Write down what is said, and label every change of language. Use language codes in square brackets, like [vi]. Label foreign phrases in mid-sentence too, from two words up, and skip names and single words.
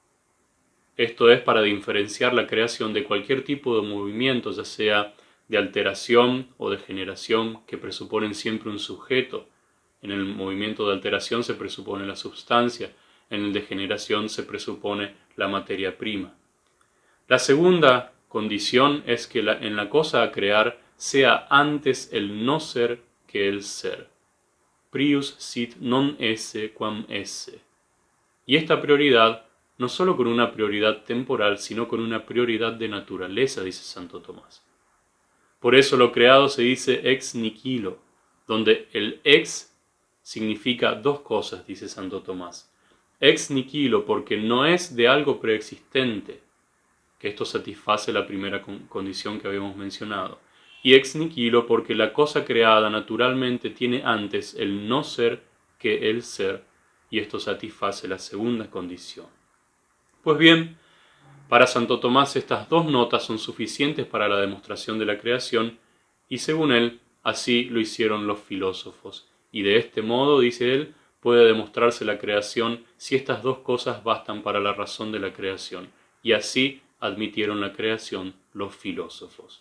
[es] Esto es para diferenciar la creación de cualquier tipo de movimiento, ya sea de alteración o de generación, que presuponen siempre un sujeto. En el movimiento de alteración se presupone la substancia, en el de generación se presupone la materia prima. La segunda condición es que en la cosa a crear sea antes el no ser que el ser. [la] Prius sit non esse quam esse. [es] Y esta prioridad, no solo con una prioridad temporal, sino con una prioridad de naturaleza, dice Santo Tomás. Por eso lo creado se dice [la] ex nihilo, [es] donde el ex significa dos cosas, dice Santo Tomás. [la] Ex nihilo [es] porque no es de algo preexistente, que esto satisface la primera condición que habíamos mencionado. Y [la] ex nihilo [es] porque la cosa creada naturalmente tiene antes el no ser que el ser, y esto satisface la segunda condición. Pues bien, para Santo Tomás estas dos notas son suficientes para la demostración de la creación, y según él, así lo hicieron los filósofos, y de este modo, dice él, puede demostrarse la creación si estas dos cosas bastan para la razón de la creación, y así admitieron la creación los filósofos.